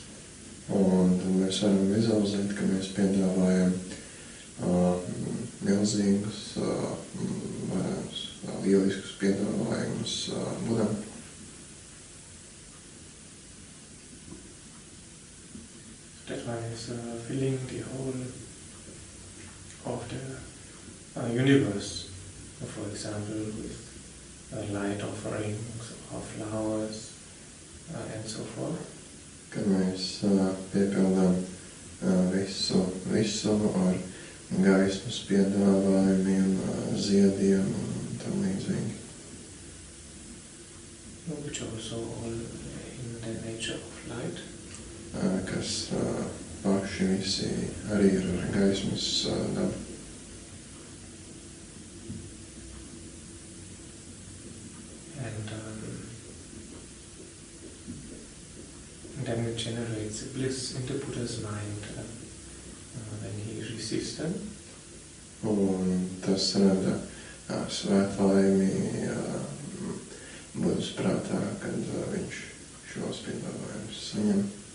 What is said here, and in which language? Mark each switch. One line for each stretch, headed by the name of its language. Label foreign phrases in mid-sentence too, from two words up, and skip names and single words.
Latvian: Un tad mēs varam vizualizēt, ka mēs piedāvājam milzīgus, lieliskus piedāvājumus Budam.
English: That one is filling the whole of the universe, for example, with light offerings or flowers and so forth.
Latvian: Kad mēs piepildām visu ar gaismas piedāvājumiem, ziediem un tam līdzīgi.
English: Which also all in the nature of light.
Latvian: Kas paši visi arī ir gaismas daba.
English: And then it generates bliss in the Buddha's mind when he receives them.
Latvian: Un tas rada svētlaimi Buddhas prātā, kad viņš šos piedāvājumus saņem.